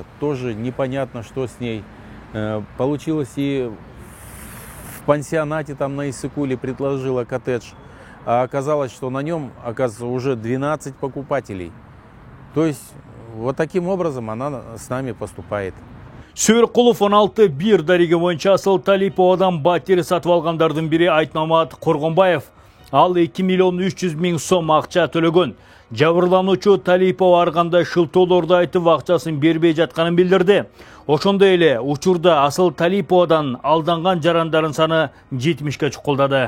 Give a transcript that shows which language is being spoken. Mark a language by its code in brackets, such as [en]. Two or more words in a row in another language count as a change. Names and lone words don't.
[ru] Тоже непонятно, что с ней. Получилось и в пансионате там на Иссыкуле предложила коттедж. А оказалось, что на нем, оказывается, уже 12 покупателей. То есть вот таким образом она с нами поступает. [ky] Сүйркулов 16-1 дареги боюнча асыл Талиповадан батир сатып алгандардын бири Айтмамат Коргонбаев. Ал 2 миллион 300 000 сом акча төлөгөн. Жабырлануучу Талипова арганда шылтоолорду айтып акчасын бербей жатканын билдирди. Ошондой эле учурда асыл Талиповадан алданган жарандардын саны 70ке чукулдады.